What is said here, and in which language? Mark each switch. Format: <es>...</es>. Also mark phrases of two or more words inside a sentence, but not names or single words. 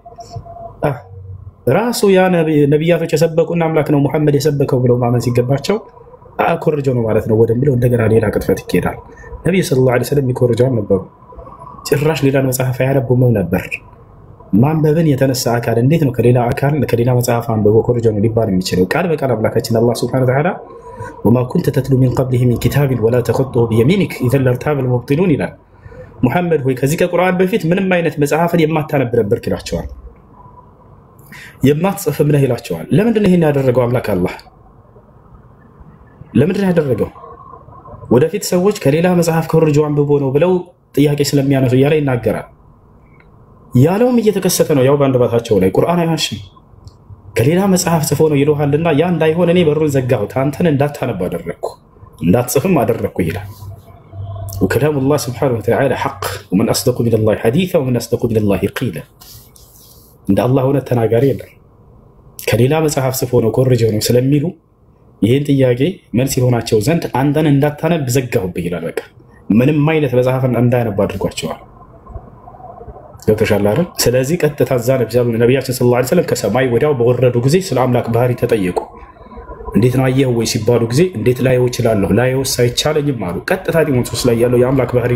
<am>ራሱ ያ ነብያቶች የሰበኩና አምላክ ነው መሐመድ የሰበከው ብለው ማመን ሲገባቸው አኮርጀው ነው ማለት ነው ወደሚለው እንደገና ሌላ ቅጥፈት ይኬዳል። ነብዩ</am> <ar>صلى الله عليه وسلم</ar> <am>ይኮርጃው ነበሩ። ጭራሽ ሌላ መጽሐፍ ያነቡም ነበር። ማንበብን የተነሳ አካል እንዴት ነው ከሌላ መጽሐፍ አንብቦ ኮርጆን ሊባል የሚችለው? ቃል በቃል አምላካችን አላህ</am> <ar>سبحانه وتعالى وما كنت تتلو من قبله من كتاب ولا تخطه بيمينك اذا لارتاب المبطلون</ar> <am>ይላል። ሙሐመድ ሆይ ከዚህ ከቁርአን በፊት ምንም አይነት መጽሐፍን የማታነብ ነበር ይላቸዋል። የማትጽፍም ነህ ይላቸዋል። ለምንድን ነው ይሄን ያደረገው አምላክ አላህ? ለምንድን ነው ያደረገው? ወደፊት ሰዎች ከሌላ መጽሐፍ ኮርጆ አንብቦ ነው ብለው ጥያቄ ስለሚያነሱ እያለ ይናገራል። ያለውም እየተከሰተ ነው። ያው ባንደባታቸው ላይ ቁርአን አይዋሽም። ከሌላ መጽሐፍ ጽፎ ነው ይሉሃልና ያ እንዳይሆን እኔ በሩን ዘጋሁት፣ አንተን እንዳታነብ አደረኩ፣ እንዳትጽፍም አደረኩ ይላል።</am> <ar>وكلام الله سبحانه وتعالى حق ومن أصدق من الله حديثا ومن أصدق من الله قيلا عند الله هنا</ar> <am>ተናጋሪ የለም። ከሌላ መጽሐፍ ጽፎ ነው ኮርጆ ነው ስለሚሉ ይሄን ጥያቄ መልስ ይሆናቸው ዘንድ አንተን እንዳታነብ ዘጋሁብህ ይላል። በቃ ምንም አይነት መጽሐፍን እንዳያነብ አድርጓቸዋል። ገብተሻል አይደል? ስለዚህ ቀጥታ ዛነ ነብያችን</am> <ar>صلى الله عليه وسلم</ar> <am>ከሰማይ ወዲያው በወረዱ ጊዜ ስለ አምላክ ባህሪ ተጠየቁ። እንዴት ነው አየህ ወይ ሲባሉ ጊዜ እንዴት ላየው እችላለሁ ላየውስ አይቻለኝም አሉ። ቀጥታ ጢሞቴዎስ ላይ ያለው የአምላክ ባህሪ</am>